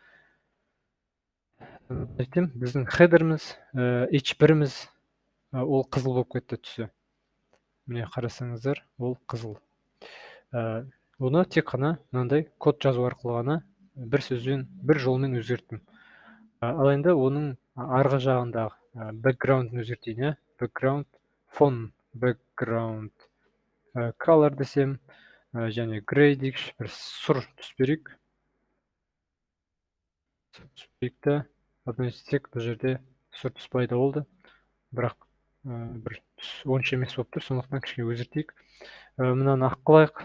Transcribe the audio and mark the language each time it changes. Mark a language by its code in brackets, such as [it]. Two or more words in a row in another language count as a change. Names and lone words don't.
[kk] Біздің хедеріміз, H1-іміз, ол қызыл болып кетті түсі. Міне қарасаңыздар, ол қызыл. Оны тек қана мынандай код жазу арқылы ғана бір сөзбен, бір жолмен өзгерттім. Ал енді оның арғы жағындағы background-ын өзгертейін. [en] Background, font, background, color [kk] десем, және gray дейікші, бір сұр түс берейік. Тек бұл жерде сұр түс пайда болды, бірақ бір түс онша емес болып тұр, сондықтан кішкене өзгертейік. Мынаны ақ қылайық.